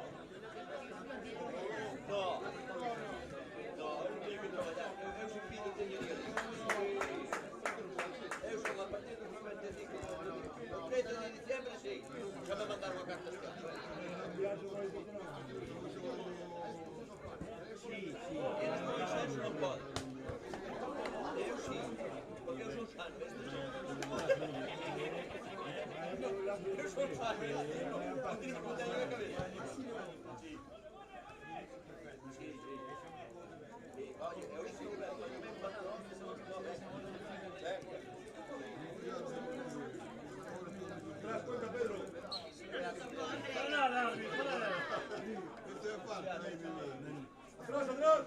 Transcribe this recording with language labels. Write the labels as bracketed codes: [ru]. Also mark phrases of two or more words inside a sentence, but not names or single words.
[it] No, no, non devi trabalhar. [pt] Eu sou filho de ninguém. Eu sou a partir do momento de 13 de dezembro, sim. Já me mandaram uma carta escrita. Sim, sim. Eles não enxergam, não podem. Eu sim, porque eu sou sábio. Eu sou sábio. Eu tenho que botar na cabeça. Olha, eu ensino [es] Tras cuenta, Pedro. Este es falta, ahí, atrás, atrás.